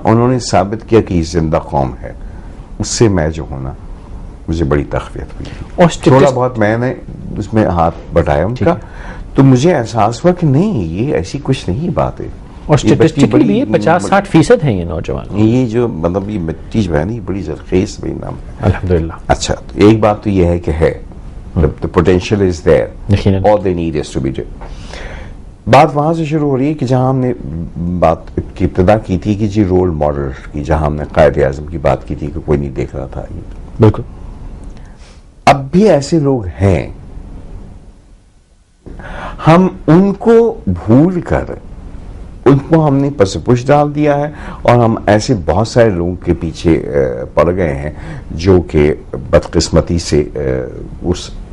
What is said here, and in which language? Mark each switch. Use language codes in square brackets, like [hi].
[ur] انہوں نے ثابت کیا کہ یہ زندہ قوم ہے. اس سے میں جو ہوں نا مجھے بڑی تخفیت ہوئی, اور تھوڑا بہت میں نے اس میں ہاتھ بٹایا ان کا, تو مجھے احساس ہوا کہ نہیں یہ ایسی کچھ نہیں بات ہے. اور اسٹیٹسٹکلی بھی 50-60% ہیں یہ نوجوان. یہ جو مطلب یہ چیز ہے نا, یہ بڑی زرخیز بڑی نام ہے الحمدللہ. اچھا تو ایک بات تو یہ ہے کہ ہے [en] the potential is there, all they need is to be there. [ur] بات وہاں سے شروع ہو رہی ہے کہ جہاں ہم نے بات کی ابتدا کی تھی کہ جی رول ماڈل کی, جہاں ہم نے قائد اعظم کی بات کی تھی کہ کوئی نہیں دیکھ رہا تھا. بالکل اب بھی ایسے لوگ ہیں, ہم ان کو بھول کر ان کو ہم نے پس پش ڈال دیا ہے, اور ہم ایسے بہت سارے لوگوں کے پیچھے پڑ گئے ہیں جو کہ بدقسمتی سے اس